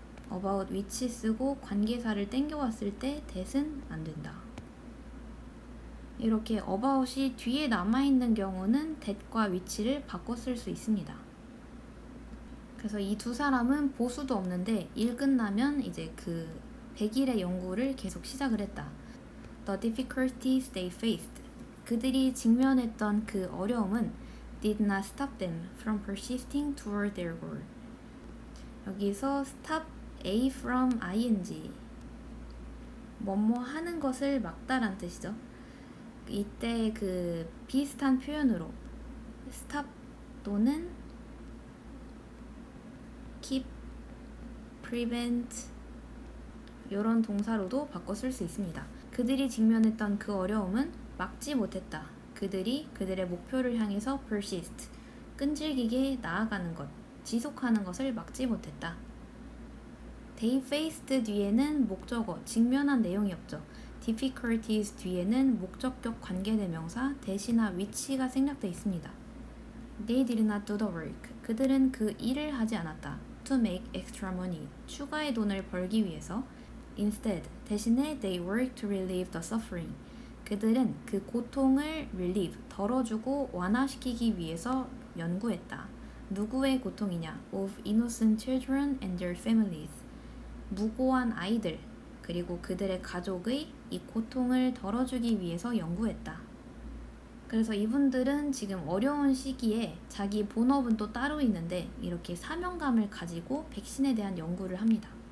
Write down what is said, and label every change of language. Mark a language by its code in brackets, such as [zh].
[en] about which [ko] 쓰고 관계사를 땡겨왔을 때 that은 안 된다. 이렇게 about이 뒤에 남아있는 경우는 that과 which를 바꿔 쓸 수 있습니다. 그래서 이 두 사람은 보수도 없는데 일 끝나면 이제 그 100일의 연구를 계속 시작을 했다. [en] The difficulties they faced. [ko] 그들이 직면했던 그 어려움은 [en] did not stop them from persisting toward their goal. [ko] 여기서 [en] stop A from ing [ko] 뭐뭐 하는 것을 막다란 뜻이죠. 이때 그 비슷한 표현으로 stop 또는 keep, prevent 이런 동사로도 바꿔 쓸 수 있습니다. 그들이 직면했던 그 어려움은 막지 못했다. 그들이 그들의 목표를 향해서 persist, 끈질기게 나아가는 것, 지속하는 것을 막지 못했다. [en] They faced [ko] 뒤에는 목적어, 직면한 내용이 없죠. difficulties 뒤에는 목적격 관계대명사 대시나 which가 생략되어 있습니다. [en] They did not do the work. [ko] 그들은 그 일을 하지 않았다. [en] To make extra money. [ko] 추가의 돈을 벌기 위해서. [en] Instead, 대신에 they worked to relieve the suffering. [ko] 그들은 그 고통을 relieve, 덜어주고 완화시키기 위해서 연구했다. 누구의 고통이냐? [en] Of innocent children and their families. [ko] 무고한 아이들, 그리고 그들의 가족의 이 고통을 덜어주기 위해서 연구했다. 그래서 이분들은 지금 어려운 시기에 자기 본업은 또 따로 있는데 이렇게 사명감을 가지고 백신에 대한 연구를 합니다.